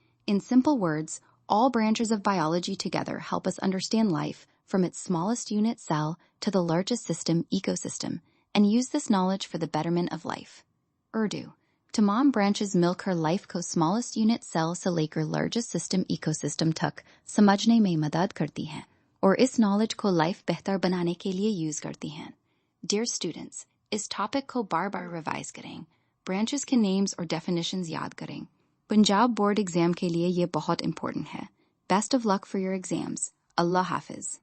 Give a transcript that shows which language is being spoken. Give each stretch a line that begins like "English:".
English: In simple words, all branches of biology together help us understand life from its smallest unit, cell, to the largest system, ecosystem, and use this knowledge for the betterment of life. Urdu.
Hindi: Tamam branches milkar life ko smallest unit, cell se lekar largest system, ecosystem tak samajhne mein madad karti hain, और इस knowledge को life बेहतर बनाने के लिए use करती हैं.
English: Dear students,
Hindi: इस topic को बार-बार revise करें. Branches के names और definitions याद करें. Punjab Board exam के लिए ये बहुत important है.
English: Best of luck for your exams.
Hindi: Allah Hafiz.